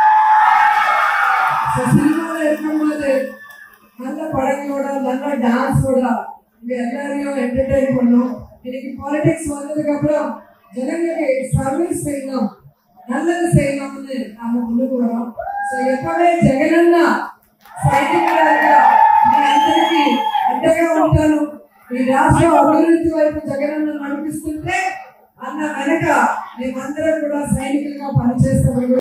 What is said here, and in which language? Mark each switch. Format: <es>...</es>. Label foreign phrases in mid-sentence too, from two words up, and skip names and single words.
<ta>சினிமால இருக்கும்போது நல்ல படங்களோட நல்ல டான்ஸோட இங்க எல்லாரையும் என்டர்டெயின் பண்ணோம். இன்னைக்கு பாலிடிக்ஸ் வந்ததுக்கு அப்புறம் ஜனங்களுக்கு சர்வீஸ் செய்யணும், நல்லது செய்யணும்னு நாம முன்னுக்கு வரோம்.</ta> <te>సో எப்பவே జగనన్న సైనికులాగా మీ అందరికీ అండగా ఉంటాను. ఈ రాష్ట్ర అభివృద్ధి వైపు జగనన్న నడిపిస్తుంటే అన్న వెనక మేమందరం కూడా సైనికులుగా పనిచేస్తామని</te>